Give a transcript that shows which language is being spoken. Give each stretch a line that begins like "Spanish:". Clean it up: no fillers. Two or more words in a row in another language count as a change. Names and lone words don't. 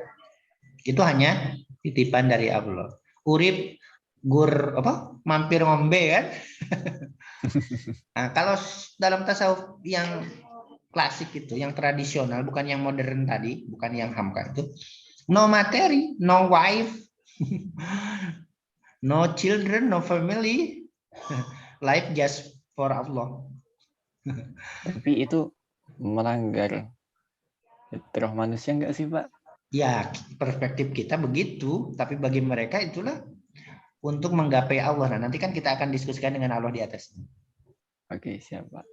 Indonesian: Itu hanya titipan dari Allah.
Javanese: Urip gur apa? Mampir ngombe kan?
Indonesian: Nah, kalau dalam tasawuf yang klasik itu, yang tradisional, bukan yang modern tadi, bukan yang hamka itu, no materi,
English: no wife, no children, no family, life just for Allah.
Indonesian: Tapi itu melanggar fitrah manusia enggak sih Pak? Ya, perspektif kita begitu, tapi bagi mereka itulah untuk menggapai Allah. Nah, nanti kan kita akan diskusikan dengan Allah di atas. Oke, siap Pak.